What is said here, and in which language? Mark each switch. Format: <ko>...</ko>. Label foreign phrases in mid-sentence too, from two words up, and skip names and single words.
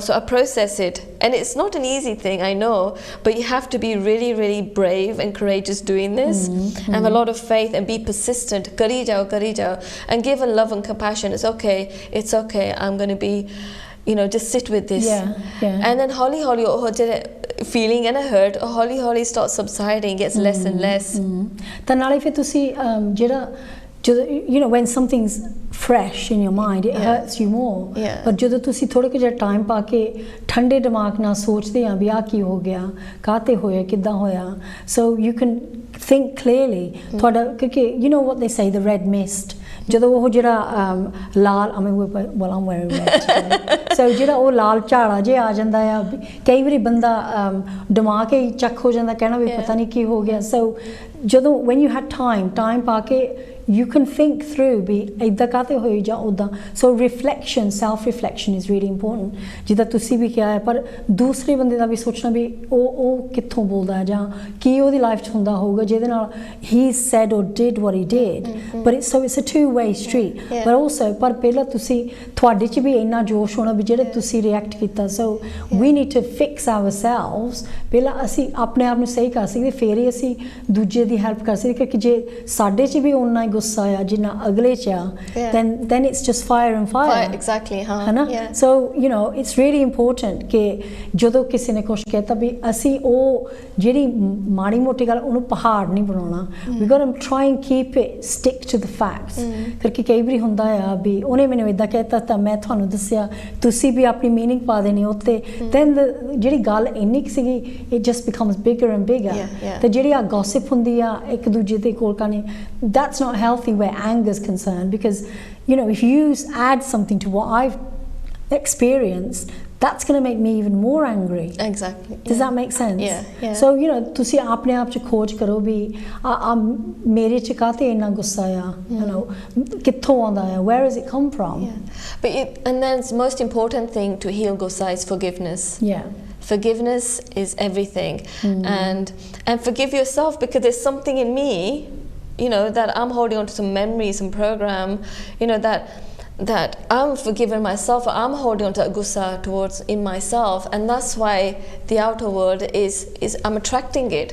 <en>So I process it, and it's not an easy thing, I know, but you have to be really, really brave and courageous doing this, and have a lot of faith and be persistent,</en> <pa>ਕਰੀ ਜਾਓ,</pa> <en>and give a love and compassion. It's okay, I'm going to be, just sit with this. And then holi feeling and a hurt holi starts subsiding, gets less and less.</en> <pa>ਤਾਂ ਨਾਲੇ ਫਿਰ ਤੁਸੀਂ ਜਦੋਂ</pa> <en>when something's fresh in your mind, it hurts you more.</en> <pa>But ਜਦੋਂ ਤੁਸੀਂ ਥੋੜਾ ਜਿਹਾ ਟਾਈਮ ਪਾ ਕੇ ਠੰਡੇ ਦਿਮਾਗ ਨਾਲ ਸੋਚਦੇ ਆ ਵੀ ਆ ਕੀ ਹੋ ਗਿਆ, ਕਾਤੇ ਹੋਇਆ, ਕਿੱਦਾਂ ਹੋਇਆ,</pa> <en>so you can think clearly.</en> <pa>ਤੁਹਾਡਾ ਕਿਉਂਕਿ</pa> <en>you know what they say, the red mist,</en> <pa>ਜਦੋਂ ਉਹ ਜਿਹੜਾ ਲਾਲ</pa> <en>I'm wearing red today.</en> <pa>So ਜਿਹੜਾ ਉਹ ਲਾਲ ਝਾੜਾ ਜੇ ਆ ਜਾਂਦਾ ਆ, ਕਈ ਵਾਰੀ ਬੰਦਾ ਦਿਮਾਗ ਹੀ ਚੱਕ ਹੋ ਜਾਂਦਾ, ਕਹਿਣਾ ਵੀ ਪਤਾ ਨਹੀਂ ਕੀ ਹੋ ਗਿਆ. So ਜਦੋਂ</pa> <en>when you had time</en> <pa>ਪਾ ਕੇ</pa> <en>you can think through</en> <pa>ਵੀ ਇੱਦਾਂ ਕਾਤੇ ਹੋਈ ਜਾਂ ਉੱਦਾਂ.</pa> <en>So reflection, self reflection is really important.</en> <pa>ਜਿੱਦਾਂ ਤੁਸੀਂ ਵੀ ਕਿਹਾ ਹੈ, ਪਰ ਦੂਸਰੇ ਬੰਦੇ ਦਾ ਵੀ ਸੋਚਣਾ ਵੀ ਉਹ ਕਿੱਥੋਂ ਬੋਲਦਾ ਹੈ ਜਾਂ ਕੀ ਉਹਦੀ ਲਾਈਫ 'ਚ ਹੁੰਦਾ ਹੋਊਗਾ ਜਿਹਦੇ ਨਾਲ</pa> <en>he said or did what he did. But it's a two-way street. But also</en> <pa>ਪਰ ਪਹਿਲਾਂ ਤੁਸੀਂ ਤੁਹਾਡੇ 'ਚ ਵੀ ਇੰਨਾ ਜੋਸ਼ ਹੋਣਾ ਵੀ ਜਿਹੜੇ ਤੁਸੀਂ ਰਿਐਕਟ ਕੀਤਾ.</pa> <en>So we need to fix ourselves.</en> <pa>ਪਹਿਲਾਂ ਅਸੀਂ ਆਪਣੇ ਆਪ ਨੂੰ ਸਹੀ ਕਰ ਸਕਦੇ, ਫਿਰ ਹੀ ਅਸੀਂ ਦੂਜੇ ਦੀ ਹੈਲਪ ਕਰ ਸਕਦੇ. ਕਿਉਂਕਿ ਜੇ ਸਾਡੇ 'ਚ ਵੀ ਓਨਾ ਗੁੱਸਾ ਆ ਜਿੰਨਾ ਅਗਲੇ 'ਚ ਆ,</pa> <en>then it's just fire and fire. Exactly.</en> <pa>ਹੈ ਨਾ?</pa> <en>So it's really important</en> <pa>ਕਿ ਜਦੋਂ ਕਿਸੇ ਨੇ ਕੁਛ ਕਹਿਤਾ ਵੀ ਅਸੀਂ ਉਹ ਜਿਹੜੀ ਮਾੜੀ ਮੋਟੀ ਗੱਲ ਉਹਨੂੰ ਪਹਾੜ ਨਹੀਂ ਬਣਾਉਣਾ.</pa> <en>we got to try and keep it, stick to the facts.</en> <pa>ਕਿਉਂਕਿ ਕਈ ਵਾਰੀ ਹੁੰਦਾ ਆ ਵੀ ਉਹਨੇ ਮੈਨੂੰ ਇਦਾਂ ਕਹਿਤਾ ਤਾਂ ਮੈਂ ਤੁਹਾਨੂੰ ਦੱਸਿਆ, ਤੁਸੀਂ ਵੀ ਆਪਣੀ ਮੀਨਿੰਗ ਪਾ ਦੇਣੀ ਉੱਤੇ, then ਜਿਹੜੀ ਗੱਲ ਇੰਨੀ ਕੁ ਸੀਗੀ</pa> <en>it just becomes bigger and bigger.</en> <pa>ਤੇ ਜਿਹੜੀ ਆ gossip ਹੁੰਦੀ ਆ ਇੱਕ ਦੂਜੇ ਦੇ ਕੋਲ ਕਰਨੀ,</pa> <en>that's not healthy where anger is concerned, because if you add something to what I've experienced, that's going to make me even more angry. Exactly. Does that make sense? Yeah.</en> <pa>So ਤੁਸੀਂ ਆਪਣੇ ਆਪ 'ਚ ਖੋਜ ਕਰੋ ਵੀ ਮੇਰੇ 'ਚ ਕਾਤੇ ਇੰਨਾ ਗੁੱਸਾ ਆ, ਕਿੱਥੋਂ ਆਉਂਦਾ ਆ,</pa> <en>where does it come from? And then the most important thing to heal gussa is forgiveness. Forgiveness is everything. And forgive yourself, because there's something in me that I'm holding on to, some memories and program, that I'm forgiving myself, or I'm holding on to gussa towards in myself, and that's why the outer world is I'm attracting it.</en>